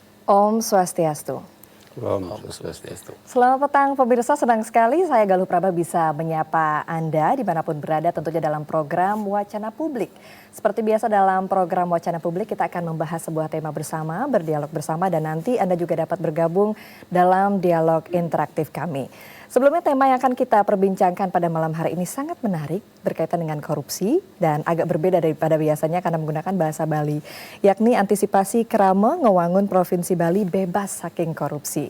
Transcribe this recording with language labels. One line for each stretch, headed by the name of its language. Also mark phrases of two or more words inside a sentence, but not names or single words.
Balinese: Om Swastiastu. Om Swastiastu.
Indonesian: Selamat petang pemirsa, senang sekali saya Galuh Praba bisa menyapa Anda dimanapun berada tentunya dalam program Wacana Publik. Seperti biasa dalam program Wacana Publik kita akan membahas sebuah tema bersama, berdialog bersama dan nanti Anda juga dapat bergabung dalam dialog interaktif kami. Sebelumnya tema yang akan kita perbincangkan pada malam hari ini sangat menarik berkaitan dengan korupsi dan agak berbeda daripada biasanya karena menggunakan bahasa Bali, yakni antisipasi
Balinese: Krama Ngewangun Provinsi Bali bebas saking korupsi.